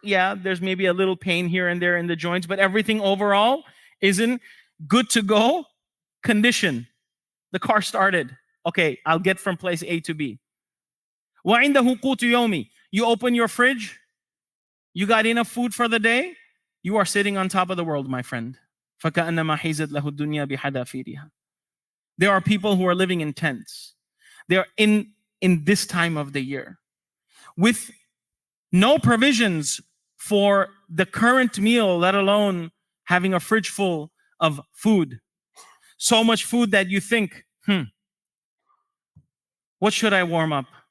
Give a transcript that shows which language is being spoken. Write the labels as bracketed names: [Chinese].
[English] Yeah, there's maybe a little pain here and there in the joints, but everything overall is in good to go condition. The car started. Okay, I'll get from place A to B. [Arabic] وعنده قوت يومي, [English] you open your fridge, you got enough food for the day, you are sitting on top of the world, my friend. [Arabic] فكأنما حيزت له الدنيا بحذافيرها. [English] There are people who are living in tents. They're in this time of the year with no provisions for the current meal, let alone having a fridge full of food. So much food that you think, what should I warm up?